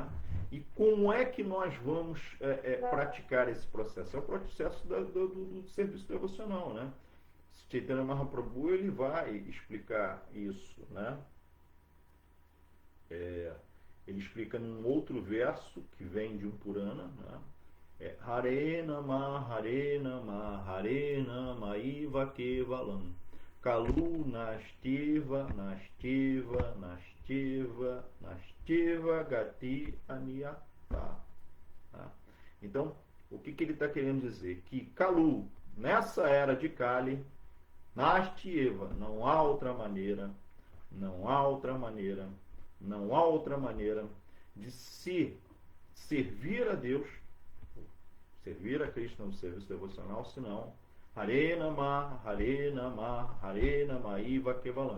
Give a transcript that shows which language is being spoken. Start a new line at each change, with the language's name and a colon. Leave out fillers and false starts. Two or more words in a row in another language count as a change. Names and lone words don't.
Portuguese: E como é que nós vamos praticar esse processo? É o processo do serviço devocional, né? Chaitanya Mahaprabhu ele vai explicar isso, né? Ele explica num outro verso que vem de um Purana, né?
Sanskrit: Hare Nama, Hare Nama, Hare Nama, Iva Kevalam, Kalu Nastiva, Nastiva, Nastiva, Nastiva, Gati Aniyata.
Portuguese: Tá? Então, o que ele está querendo dizer? Que Kalu, nessa era de Kali, Nastiva, não há outra maneira, não há outra maneira, não há outra maneira de se servir a Deus, servir a Krishna no serviço devocional, senão
Sanskrit: Hare Nama, Hare Nama, Hare Nama, Iva Kevalam.